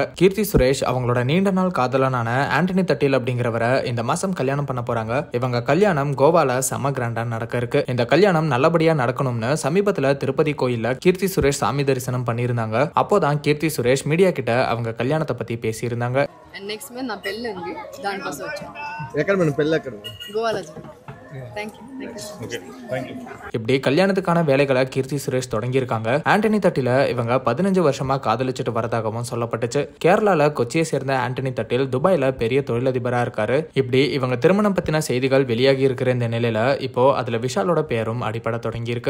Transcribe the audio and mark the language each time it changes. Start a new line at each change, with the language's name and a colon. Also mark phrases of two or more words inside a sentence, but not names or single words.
Tamil: கீர்த்தி சுரேஷ் அவங்களோட நீண்ட நாள் காதலனான ஆண்டனி தட்டில் அப்படிங்கிறவரை இந்த மாசம் கல்யாணம் பண்ண போறாங்க. இவங்க கல்யாணம் கோவால செம கிராண்டா நடக்க இருக்கு. இந்த கல்யாணம் நல்லபடியா நடக்கணும்னு சமீபத்துல திருப்பதி கோயில்ல கீர்த்தி சுரேஷ் சாமி தரிசனம் பண்ணியிருந்தாங்க. அப்போதான் கீர்த்தி சுரேஷ் மீடியா கிட்ட அவங்க கல்யாணத்தை பத்தி பேசி இருந்தாங்க.
English: next month
Telugu: నా పెళ్ళి ఉంది, దానికోసం వచ్చాను. ఎక్కడ మేడం పెళ్ళి ఎక్కడ? గోవాలో.
Tamil: இப்படி கல்யாணத்துக்கான வேலைகளை கீர்த்தி சுரேஷ் தொடங்கி இருக்காங்க. ஆண்டனி தட்டில இவங்க 15 வருஷமா காதலிச்சுட்டு வரதாகவும் சொல்லப்பட்டுச்சு. கேரளால கொச்சியை சேர்ந்த ஆண்டனி தட்டில் துபாயில பெரிய தொழிலதிபரா இருக்காரு. இப்படி இவங்க திருமணம் பத்தின செய்திகள் வெளியாகி இருக்கிற இந்த நிலையில இப்போ அதுல விஷாலோட பேரும் அடிப்படை தொடங்கி இருக்கு.